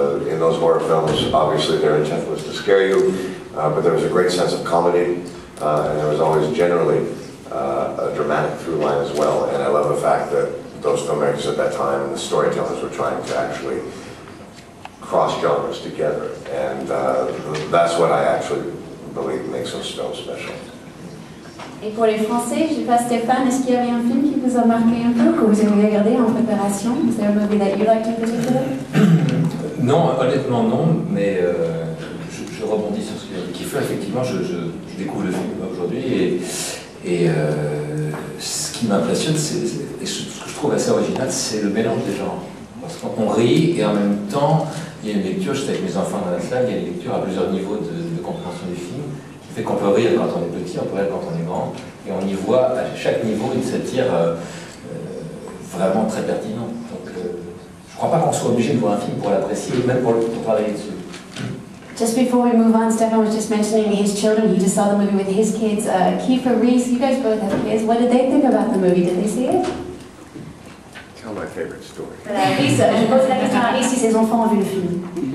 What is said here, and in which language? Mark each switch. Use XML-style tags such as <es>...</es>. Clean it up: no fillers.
<en>In those horror films, obviously their intent was to scare you, but there was a great sense of comedy, and there was always generally a dramatic through line as well. And I love the fact that those filmmakers at that time and the storytellers were trying to actually cross genres together, and that's what I actually believe makes those films special.</en> <fr>Et pour les Français, je sais pas, Stéphane, est-ce qu'il y avait un film qui vous a marqué un peu, que vous avez regardé en préparation?</fr> <en>Is there a movie that you liked in particular?</en> <fr>Non, honnêtement non, mais je rebondis sur ce que Kiefer. Effectivement, je découvre le film aujourd'hui et ce qui m'impressionne, et ce que je trouve assez original, c'est le mélange des genres. Parce qu'on rit et en même temps, il y a une lecture, j'étais avec mes enfants dans la salle, il y a une lecture à plusieurs niveaux de compréhension du film, qui fait qu'on peut rire quand on est petit, on peut rire quand on est grand, et on y voit à chaque niveau une satire vraiment très pertinente. Donc je ne crois pas qu'on soit obligé de voir un film pour l'apprécier, même pour travailler dessus.</fr> <en>Just before we move on, Stefan was just mentioning his children. He just saw the movie with his kids. Kiefer, Reese, you guys both have kids. What did they think about the movie? Did they see it? Tell my favorite story.</en> <fr>Reese, je pose la question à Reese si ses enfants ont vu le film.</fr>